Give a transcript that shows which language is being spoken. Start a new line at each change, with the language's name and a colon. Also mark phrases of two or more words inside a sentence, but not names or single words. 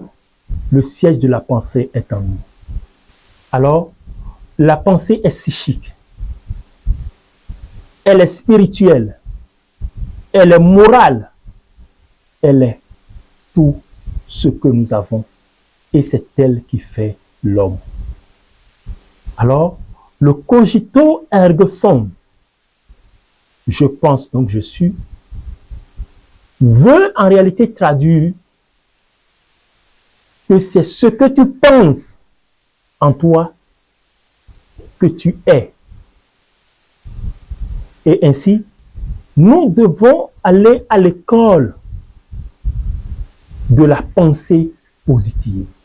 French: Le siège de la pensée est en nous. Alors, la pensée est psychique. Elle est spirituelle. Elle est morale. Elle est tout ce que nous avons. Et c'est elle qui fait l'homme. Alors, le
Latin: cogito ergo sum,
French: je pense donc je suis, veut en réalité traduire que c'est ce que tu penses en toi que tu es. Et ainsi, nous devons aller à l'école de la pensée positive.